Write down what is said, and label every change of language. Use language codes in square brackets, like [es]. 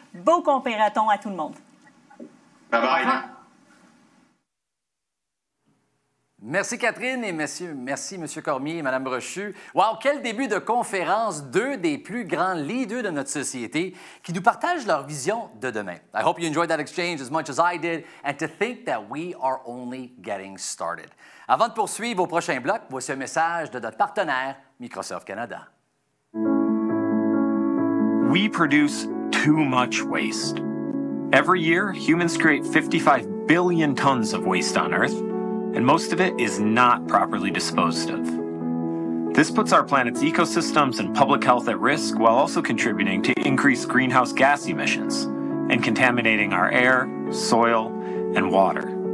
[fr] Beau Coopérathon à tout le monde. Bye-bye. Merci Catherine et merci M. Cormier et Mme Brochu. Wow, quel début de conférence, deux des plus grands leaders de notre société qui nous partagent leur vision de demain. [en] I hope you enjoyed that exchange as much as I did and to think that we are only getting started. [fr] Avant de poursuivre au prochain bloc, voici un message de notre partenaire Microsoft Canada. [en] We produce too much waste. Every year, humans create 55 billion tons of waste on Earth, and most of it is not properly disposed of. This puts our planet's ecosystems and public health at risk while also contributing to increased greenhouse gas emissions and contaminating our air, soil, and water.